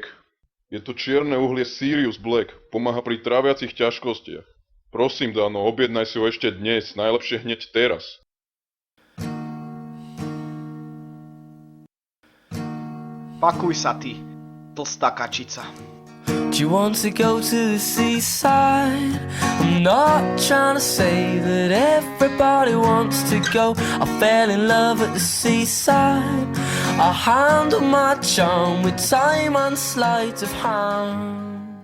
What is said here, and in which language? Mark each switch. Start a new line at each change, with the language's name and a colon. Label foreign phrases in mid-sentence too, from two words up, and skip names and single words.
Slovak: Je to čierne uhlie Sirius Black. Pomáha pri tráviacich ťažkostiach. Prosím, Dano, objednaj si ho ešte dnes, najlepšie hneď teraz. Pakuj sa ty, tlstá kačica.
English: Do you want to go to the seaside? I'm not trying to say that everybody wants to go. I fell in love at the seaside. I handle my charm with time and sleight of hand.